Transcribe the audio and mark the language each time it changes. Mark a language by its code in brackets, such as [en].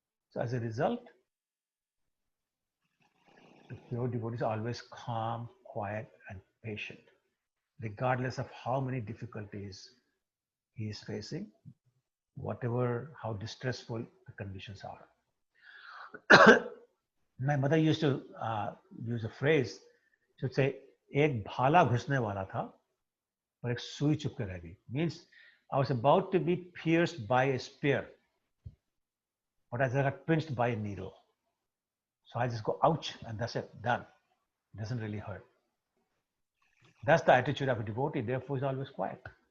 [en] So as a result, the pure devotee is always calm, quiet, and patient, regardless of how many difficulties he is facing, how distressful the conditions are. My mother used to use a phrase. She would say, [hi] "एक भाला घुसने वाला था, पर एक सुई चुप के रह गई." [en] Means I was about to be pierced by a spear, but I got pinched by a needle. So I just go, ouch, and that's it, done. It doesn't really hurt. That's the attitude of a devotee, therefore he's always quiet.